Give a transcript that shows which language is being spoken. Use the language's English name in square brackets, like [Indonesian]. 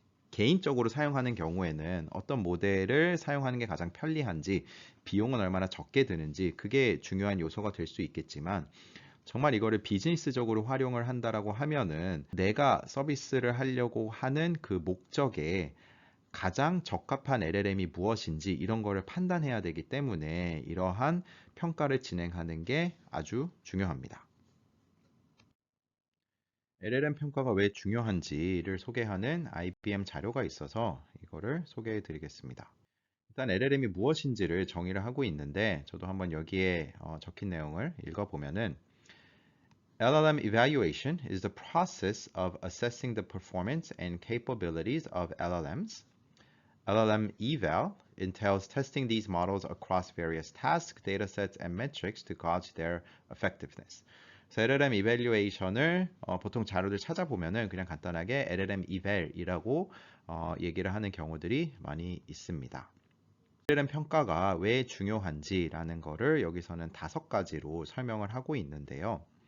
[Korean] 개인적으로 사용하는 경우에는 어떤 모델을 사용하는 게 가장 편리한지 비용은 얼마나 적게 드는지 그게 중요한 요소가 될 수 있겠지만 정말 이거를 비즈니스적으로 활용을 한다라고 하면은 내가 서비스를 하려고 하는 그 목적에 가장 적합한 LLM이 무엇인지 이런 거를 판단해야 되기 때문에 이러한 평가를 진행하는 게 아주 중요합니다. LLM 평가가 왜 중요한지를 소개하는 IBM 자료가 있어서 이거를 소개해 드리겠습니다. 일단 LLM이 무엇인지를 정의를 하고 있는데 저도 한번 여기에 적힌 내용을 읽어보면은 [English] LLM evaluation is the process of assessing the performance and capabilities of LLMs. LLM eval entails testing these models across various tasks, datasets, and metrics to gauge their effectiveness. [Korean] 그래서 LLM evaluation을 보통 자료를 찾아보면은 그냥 간단하게 LLM eval이라고 얘기를 하는 경우들이 많이 있습니다. LLM 평가가 왜 중요한지라는 거를 여기서는 5가지로 설명을 하고 있는데요.